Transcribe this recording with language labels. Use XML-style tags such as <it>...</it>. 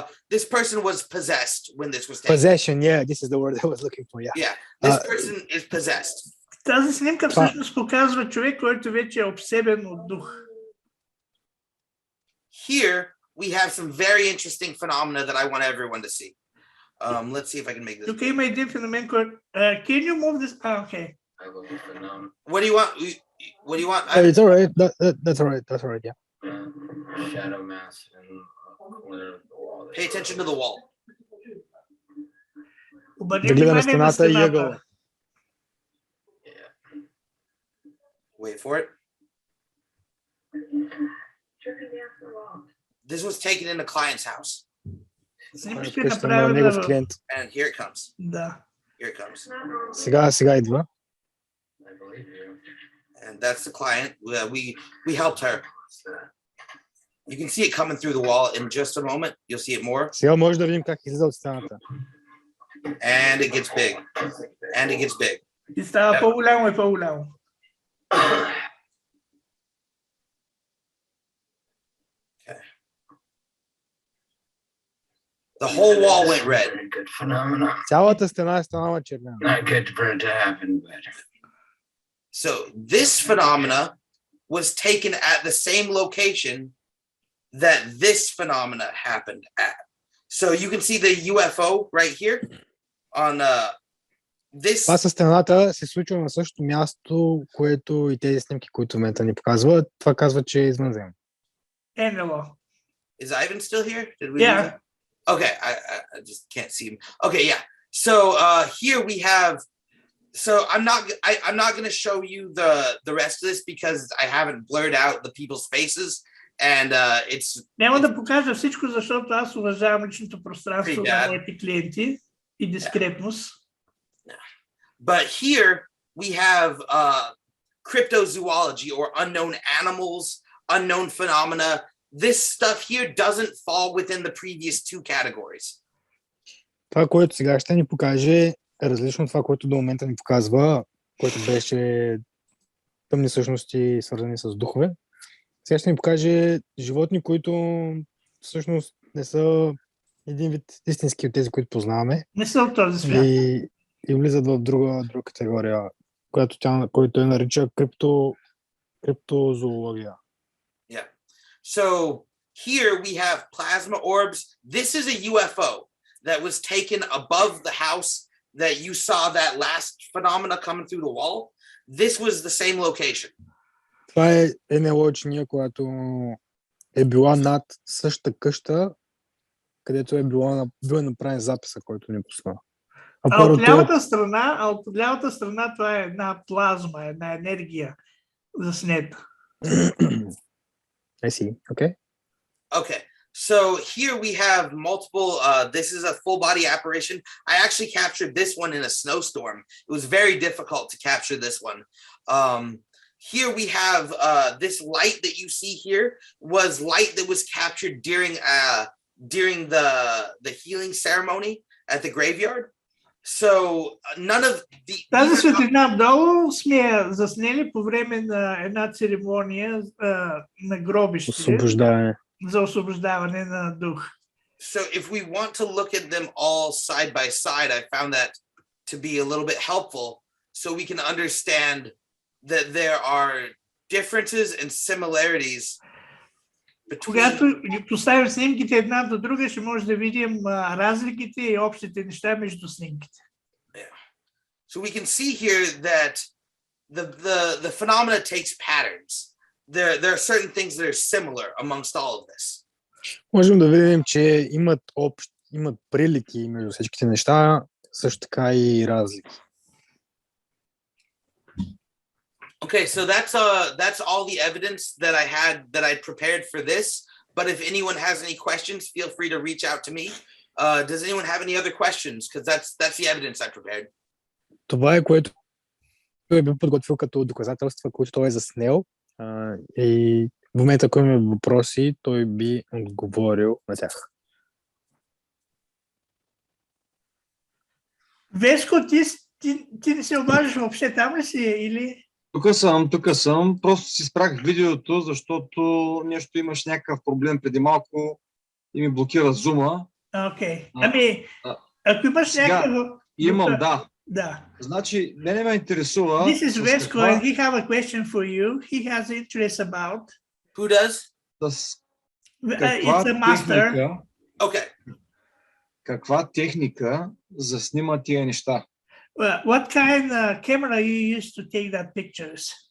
<en>This person was possessed when this was taken. Possession, yeah, this is the word I was looking for, yeah. Yeah, this person is possessed.</en> <bg>Тази снимка всъщност показва човек, който вече е обсебен от дух.</bg> <en>Here we have some very interesting phenomena that I want everyone to see. Let's see if I can make this.</en> <bg>Тук има един феномен, който...</bg> <en>Can you move this? Okay. What do you want? What do you want? It's all right. That's all right. That's all right, yeah. Shadow mass in the corner of the wall. Pay attention to the wall.</en> <bg>Обърни внимание на стената.</bg> <en>Wait for it. This was taken in a client's house.</en> <bg>Снимки Вкъщи на направена негов в... клиент.</bg> <en>And here it comes.</en> <bg>Да.</bg> <en>Here it comes.</en> <bg>Сега идва.</bg> <en>I believe you. And that's the client. We helped her. You can see it coming through the wall in just a moment. You'll see it more.</en> <bg>Сега може да видим как излиза от стената.</bg> <en>And it gets big. And it gets big.</en> <bg>И става по-голямо и по-голямо.</bg> <en>Okay. The whole wall went red. Very good phenomena.</en> <bg>Цялата стена е станала червена.</bg> <en>Not good for it to happen, but So this phenomena was taken at the same location that this phenomena happened at. So you can see the UFO right here on this.</en> <bg>Това със стената се случва на същото място, което и тези снимки, които в момента ни показват. Това казва, че е извънземно. НЛО.</bg> <en>Is Ivan still here? Did we? Yeah. lose him? Okay, I just can't see him. Okay, yeah. So here we have. So I'm not going to show you the rest of this because I haven't blurred out the people's faces, and it's.</en> <bg>Няма да покажа всичко, защото аз уважавам личното пространство на моите клиенти и дискретност.</bg> <en>But here we have cryptozoology or unknown animals, unknown phenomena. This stuff here doesn't fall within the previous two categories.</en> <bg>Това, което сега ще ни покаже, е различно от това, което до момента ни показва, което беше тъмни същности, свързани с духове. Сега ще ни покаже животни, които всъщност не са един вид истински от тези, които познаваме. Не са от този свят. И влизат в друга категория, който той нарича криптозоология.</bg> <en>Yeah. So here we have plasma orbs. This is a UFO that was taken above the house that you saw that last phenomena coming through the wall. This was the same location.</en> <bg>Това е НЛО чиния, която е била над същата къща, където е бил направен записа, който ни пусна. От лявата страна това е една плазма, една енергия заснета.</bg> <en>I see. Okay. Okay. So here we have multiple, this is a full body apparition. I actually captured this one in a snowstorm. It was very difficult to capture this one. Here we have this light that you see here was light that was captured during the healing ceremony at the graveyard. So none of the...</en> <bg>Тази светлина долу сме я заснели по време на една церемония на гробище. Освобождаване. За освобождаване на дух.</bg> <en>So if we want to look at them all side by side, I found that to be a little bit helpful so we can understand that there are differences and similarities between...</en> <bg>Когато ги поставим снимките една до друга, ще може да видим разликите и общите неща между снимките.</bg> <en>Yeah. So we can see here that the phenomena takes patterns. There are certain things that are similar amongst all of this.</en> <bg>Можем да видим, че имат прилики между всичките неща, също така и разлики.</bg> <en>Okay, so that's all the evidence that I prepared for this. But if anyone has any questions, feel free to reach out to me. Does anyone have any other questions? Because that's the evidence I prepared.</en> <bg>Това е, което той е бил подготвил като доказателства, които той е заснел. И в момента, ако имаме въпроси, той би отговорил на тях. Веско, ти не се обаждаш въобще, там ли си или... Тук съм. Просто си спрах видеото, защото нещо имаш някакъв проблем преди малко и ми блокира зума. Окей. Ами, ако имаш някакъв... Имам, да. Да. Значи, мене ме интересува...</bg> <en>This is Vesco and he have a question for you. He has interest about... Who does? It's a master. Okay.</en> <bg>Каква техника заснима тия неща?</bg> <en>What kind of camera you use to take that pictures?</en>